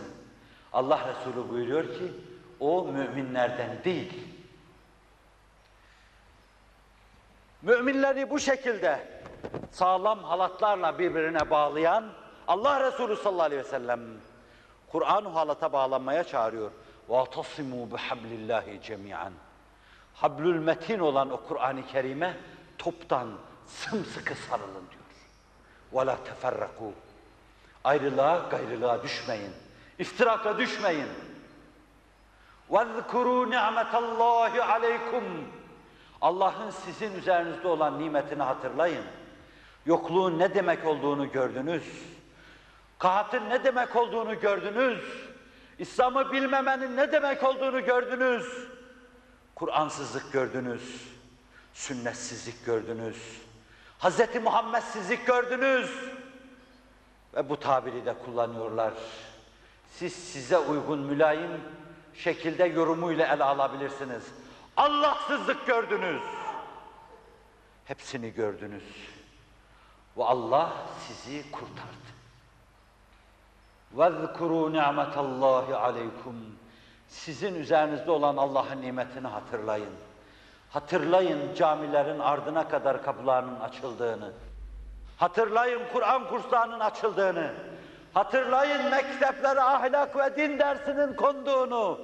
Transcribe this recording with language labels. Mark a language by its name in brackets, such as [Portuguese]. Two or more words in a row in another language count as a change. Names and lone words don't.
[Turkish] Allah Resulü buyuruyor ki, o müminlerden değil. Müminleri bu şekilde sağlam halatlarla birbirine bağlayan Allah Resulü [Arabic] صلى الله عليه وسلم [Turkish] Kur'an-ı halata bağlanmaya çağırıyor. [Arabic] وَاَعْتَصِمُوا بِحَبْلِ اللّٰهِ جَمِيعًا. حبل المتين [Turkish] olan o Kur'an-ı Kerim'e toptan sımsıkı sarılın diyor. [Arabic] وَلَا تَفَرَّقُوا. [Turkish] Ayrılığa, gayrılığa düşmeyin. İftiraka düşmeyin. [Arabic] وَاذْكُرُوا نِعْمَةَ اللّٰهِ عَلَيْكُمْ. [Turkish] Allah'ın sizin üzerinizde olan nimetini hatırlayın. Yokluğun ne demek olduğunu gördünüz. Kahatın ne demek olduğunu gördünüz. İslam'ı bilmemenin ne demek olduğunu gördünüz. Kur'ansızlık gördünüz. Sünnetsizlik gördünüz. Hz. Muhammedsizlik gördünüz. Ve bu tabiri de kullanıyorlar. Siz size uygun mülayim şekilde yorumuyla ele alabilirsiniz. Allahsızlık gördünüz. Hepsini gördünüz. Ve Allah sizi kurtardı. [Arabic] وَذْكُرُوا نِعْمَةَ اللّٰهِ عَلَيْكُمْ. [Turkish] Sizin üzerinizde olan Allah'ın nimetini hatırlayın. Hatırlayın camilerin ardına kadar kapılarının açıldığını. Hatırlayın Kur'an kurslarının açıldığını. Hatırlayın mekteplere ahlak ve din dersinin konduğunu.